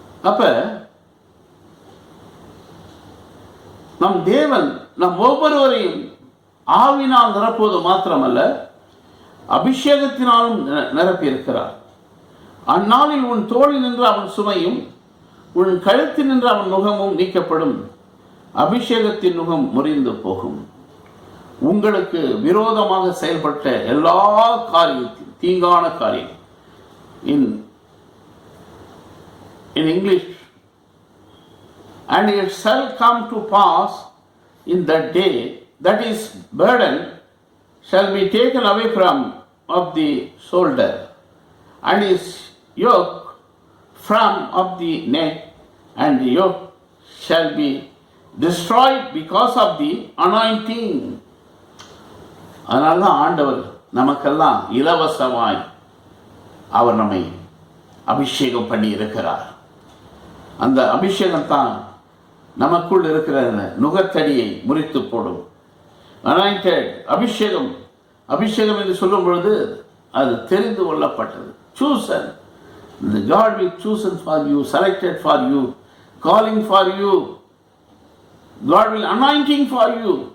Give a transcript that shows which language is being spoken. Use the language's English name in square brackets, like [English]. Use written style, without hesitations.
[Tamil] அப்ப நம் தேவன் நம் ஒவ்வொருவரையும் ஆவினால் நிரப்புவது மாத்திரமல்ல, அபிஷேகத்தினாலும் நிரப்பி இருக்கிறார். அந்நாளில் உன் தோளில் நின்று அவன் சுமையும் உன் கழுத்தில் நின்று அவன் நுகமும் நீக்கப்படும், அபிஷேகத்தின் நுகம் முறிந்து போகும். உங்களுக்கு விரோதமாக செயல்பட்ட எல்லா காரியத்தையும், தீங்கான காரியம், [English] in English, and it shall come to pass in that day that his burden shall be taken away from of the shoulder, and his yoke from of the neck, and the yoke shall be destroyed because of the anointing. [Tamil] அதனால தான் ஆண்டவர் நமக்கெல்லாம் இலவசமாய் அவர் நம்மை அபிஷேகம் பண்ணி இருக்கிறார். அந்த அபிஷேகம் தான் நமக்குள் இருக்கிற நுகத்தடியை முறித்து போடும். அனாயிண்டட், அபிஷேகம், அபிஷேகம் என்று சொல்லும் பொழுது அது தெரிந்து கொள்ளப்பட்டது. [English] Susan, God will chosen for you, selected for you, calling for you. God will anointing for you.